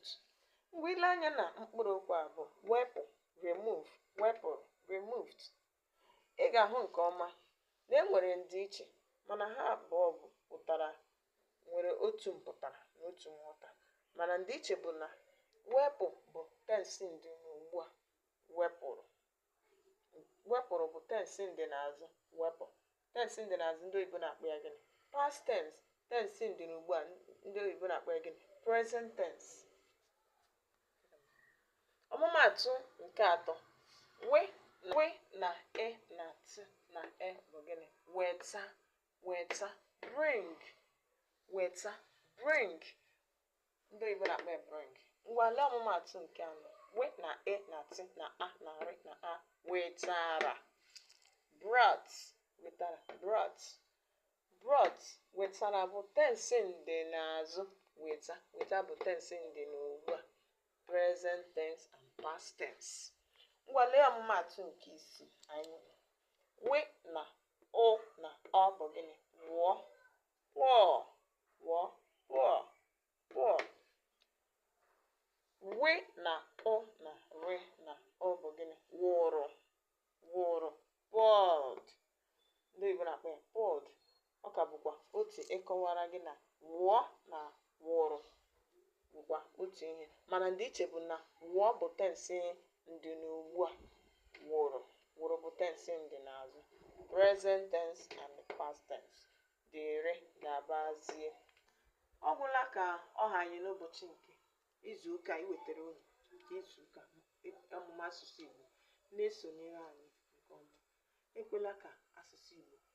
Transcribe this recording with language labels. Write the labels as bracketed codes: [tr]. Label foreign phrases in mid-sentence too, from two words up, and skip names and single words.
[ig] Mgbe ile anya na mkpụrụ okwu abụọ wepụ, remove, wepụrụ, removed, ị ga-ahụ nke ọma na e nwere ndịiche, mana ha abụọ bụ pụtara nwere otu mpụtara na otu nghọta. Mana ndịiche bụ na wepụ bụ tensi ndị n'ugbu a, wepụrụ bụ tensi ndị n'azụ, wepụ. Tensi ndị n'azụ ndị oyibo na-akpọ ya gịnị? [en] Past tense. [ig] Tensi ndị n'ugbu a ndị oyibo na-akpọ ya gịnị? [en] Present tense. [ig] Ọmụmaatụ nke atọ, we na e na t na e bụ gịnị? Weta, bring, weta, bring, ndị oyibo na-akpọ ya bring. Ngwa lee ọmụmaatụ nke anọ, we na e na t na a na r na a wetara, brought, wetara, brought, wetara bụ tensi ndị n'azụ, weta bụ tensi ndị n'ugbu a, [en] present tense and past tense. [ig] Ngwa lee ọmụmaatụ nke isii anyị nwere. We na o na ọ bụ gịnị? Poor. We na o na r na ọ bụ gịnị? Wụrụ, poured. Ndị Igbo na-akpọ ya poured. Ọ ka bụkwa otu ịkọwara gị na wụọ na wụrụ bụkwa otu ihe, mana ndị iche bụ na wụọ bụ tensi ndị n'ugbu a, wụrụ bụ tensi ndị n'azụ, [en] present tense and past tense. [ig] Dịrị gabazie. Ọ gwụla ka ọ ha anyị n'ụbọchị nke izu ụka iwetara unu nke izu ụka ọmụmụ asụsụ Igbo. Na-esonyere anyị nke ọma. Ekwela ka asụsụ Igbo